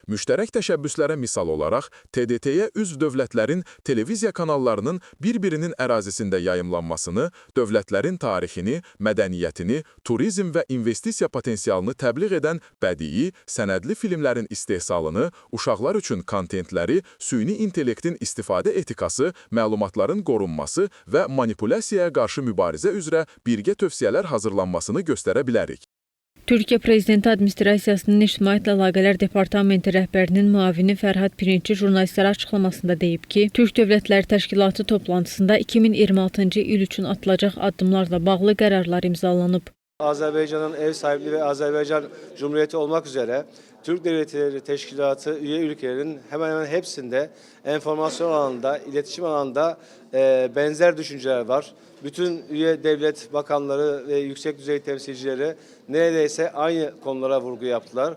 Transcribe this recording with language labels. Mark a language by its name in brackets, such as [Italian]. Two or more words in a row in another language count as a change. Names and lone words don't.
[Azerbaijani] Müştərək təşəbbüslərə misal olaraq, TDT-yə üzv dövlətlərin televiziya kanallarının bir-birinin ərazisində yayımlanmasını, dövlətlərin tarixini, mədəniyyətini, turizm və investisiya potensialını təbliğ edən bədii, sənədli filmlərin istehsalını, uşaqlar üçün kontentləri, süni intellektin istifadə etikası, məlumatların qorunması və manipulyasiyaya qarşı mübarizə üzrə birgə tövsiyələr hazırlanmasını göstərə bilərik. Türkiyə Prezidenti Administrasiyasının İctimaiyyətlə Əlaqələr Departamenti rəhbərinin müavini Fərhad Pirinçi jurnalistlərə açıqlamasında deyib ki, Türk Dövlətləri Təşkilatı toplantısında 2026-cı il üçün atılacaq addımlarla bağlı qərarlar imzalanıb. [Turkish] Azerbaycan'ın ev sahipliği ve Azerbaycan Cumhuriyeti olmak üzere Türk Devletleri Teşkilatı üye ülkelerin hemen hemen hepsinde enformasyon alanında, iletişim alanında benzer düşünceler var. Bütün üye devlet bakanları ve yüksek düzey temsilcileri neredeyse aynı konulara vurgu yaptılar.